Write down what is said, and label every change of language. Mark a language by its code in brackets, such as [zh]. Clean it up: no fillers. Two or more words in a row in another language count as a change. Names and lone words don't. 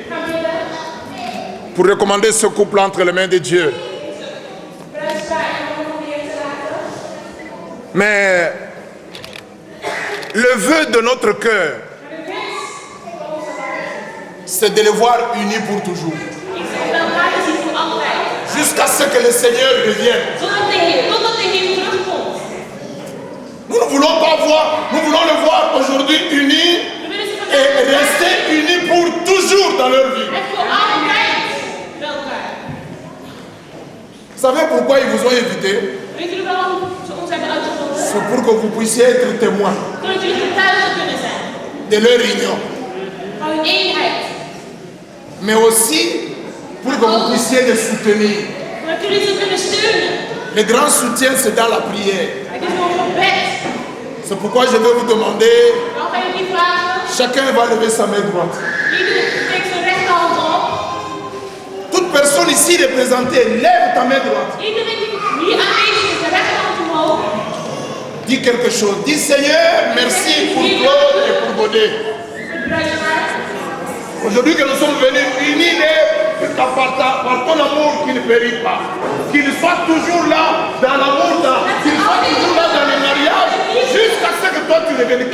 [nl] Gaan bidden. [fr] pour recommander ce couple entre les mains de Dieu. [nl] Bruidspaar en de handen van de Heer te laten. [fr] Mais le vœu de notre cœur, [nl] Maar de wens van onze hart [fr] c'est de les voir unis pour toujours. [nl] is dat we elkaar te zien voor altijd. [fr] Jusqu'à ce que le Seigneur revienne. [nl] Totdat de Heer terugkomt. [fr] Nous ne voulons pas voir, nous voulons le voir aujourd'hui unis [nl] We willen ze [fr] et [nl] vandaag [fr] rester unis pour toujours dans leur vie. [nl] en voor altijd [fr] savez pourquoi ils vous ont invité? [nl] Weet jullie waarom ze ons hebben uitgezonden? [fr] C'est pour que vous puissiez être témoins [nl] Zodat jullie getuigen kunnen zijn [fr] de leur union. [nl] van hun eenheid. [fr] Mais aussi pour que vous puissiez les soutenir. [nl] Zodat jullie ze kunnen steunen. [fr] Le grand soutien, c'est dans la prière. [nl] Het is door gebed. [fr] C'est pourquoi je vais vous demander, [nl] Dan ga je die vragen. [fr] chacun va lever sa main droite. [nl] Iedereen steekt zijn rechterhand op. [fr] Toute personne ici représentée, lève ta main droite. [nl] Iedereen die hier aanwezig is, de rechterhand omhoog. [fr] Dis quelque chose. Dis Seigneur, merci pour Claude et pour Baudet. Aujourd'hui que nous sommes venus unis par ton amour qui ne périt pas. Qu'il soit toujours là dans l'amour, qu'il soit toujours là dans le mariage, jusqu'à ce que toi tu reviennes.